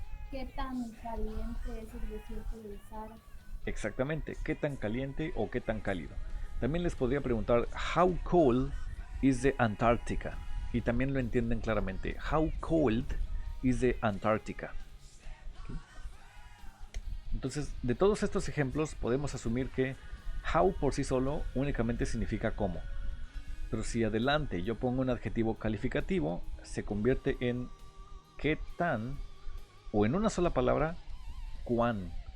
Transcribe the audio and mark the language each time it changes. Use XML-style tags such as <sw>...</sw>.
<es>¿Qué tan caliente es el desierto del Sahara? Exactamente, qué tan caliente o qué tan cálido. También les podría preguntar,</es> <en>how cold is the Antarctica?</en> <es>Y también lo entienden claramente.</es> <en>How cold is the Antarctica?</en> <es>¿Okay? Entonces, de todos estos ejemplos podemos asumir que how por sí solo únicamente significa cómo. Pero si adelante yo pongo un adjetivo calificativo, se convierte en qué tan, o en una sola palabra, cuán.</es>